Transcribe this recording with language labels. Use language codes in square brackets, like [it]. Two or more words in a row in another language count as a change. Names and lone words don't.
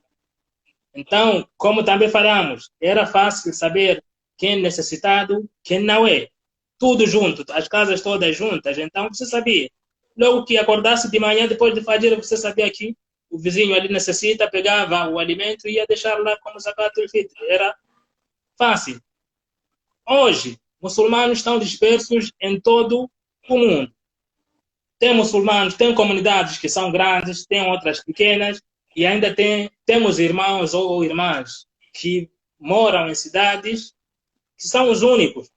[pt] Então, como também falamos, era fácil saber quem é necessitado, quem não é. Tudo junto, as casas todas juntas, então você sabia. Logo que acordasse de manhã, depois de Fajr, você sabia que o vizinho ali necessita, pegava o alimento e ia deixar lá como [ar] زكاة الفطر. [pt] Era fácil. Hoje, muçulmanos estão dispersos em todo o mundo. Tem muçulmanos, tem comunidades que são grandes, tem outras pequenas, e ainda temos irmãos ou irmãs que moram em cidades que são os únicos.